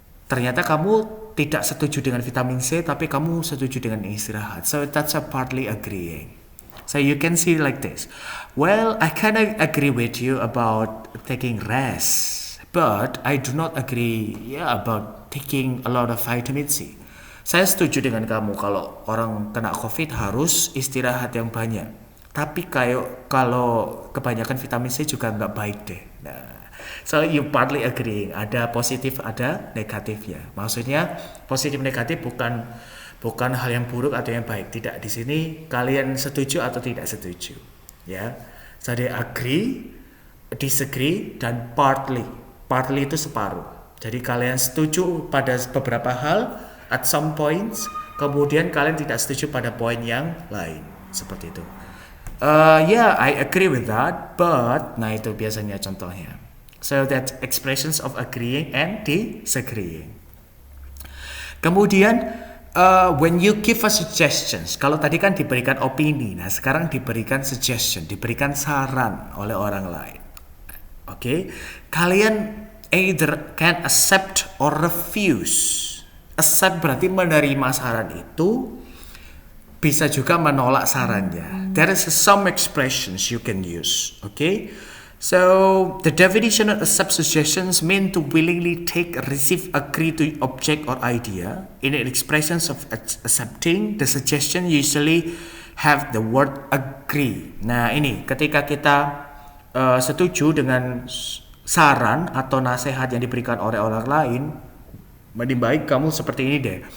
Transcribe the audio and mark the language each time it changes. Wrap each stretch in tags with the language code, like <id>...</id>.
<id>Ternyata kamu tidak setuju dengan vitamin C, tapi kamu setuju dengan istirahat.</id> <en>So that's a partly agreeing. So you can see like this. Well, I kind of agree with you about taking rest, but I do not agree about taking a lot of vitamin C.</en> <id>Saya setuju dengan kamu kalau orang kena COVID harus istirahat yang banyak. Tapi kalau kebanyakan vitamin C juga nggak baik deh.</id> <en>Nah, so you partly agreeing.</en> <id>Ada positif, ada negatifnya. Maksudnya positif negatif bukan hal yang buruk atau yang baik. Tidak, di sini kalian setuju atau tidak setuju. Ya. Jadi agree, disagree, dan partly. Partly itu separuh. Jadi kalian setuju pada beberapa hal</id> <en>at some points,</en> <id>kemudian kalian tidak setuju pada poin yang lain. Seperti itu.</id> <en>I agree with that, but,</en> <id>nah itu biasanya contohnya.</id> <en>So that's expressions of agreeing and disagreeing.</en> <id>Kemudian,</id> <en>when you give a suggestions,</en> <id>kalau tadi kan diberikan opini, nah sekarang diberikan suggestion, diberikan saran oleh orang lain. Kalian</id> <en>either can accept or refuse.</en> <id>Accept berarti menerima saran itu, bisa juga menolak sarannya.</id> <en>There is some expressions you can use. So the definition of accept suggestions mean to willingly take, receive, agree to object or idea. In expressions of accepting, the suggestion usually have the word agree.</en> <id>Nah ini ketika kita setuju dengan saran atau nasihat yang diberikan oleh orang lain, lebih baik kamu seperti ini deh.</id>